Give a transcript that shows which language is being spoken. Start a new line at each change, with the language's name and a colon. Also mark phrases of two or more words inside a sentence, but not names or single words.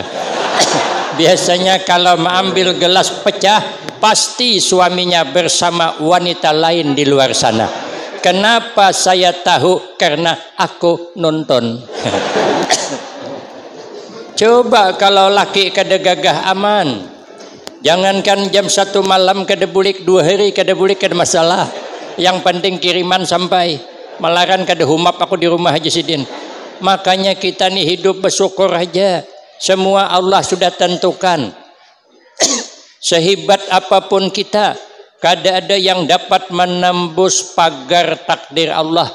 Indonesian: Biasanya kalau mengambil gelas pecah, pasti suaminya bersama wanita lain di luar sana. Kenapa saya tahu? Karena aku nonton.
Banjar: Coba kalau laki kada gagah aman. Jangankan jam 1 malam kada bulik, 2 hari kada bulik kada masalah. Yang penting kiriman sampai. Malaran kada humap aku di rumah Haji Sidin.
Indonesian: Makanya kita nih hidup bersyukur aja. Semua Allah sudah tentukan. Sehebat apapun kita, kada ada yang dapat menembus pagar takdir Allah.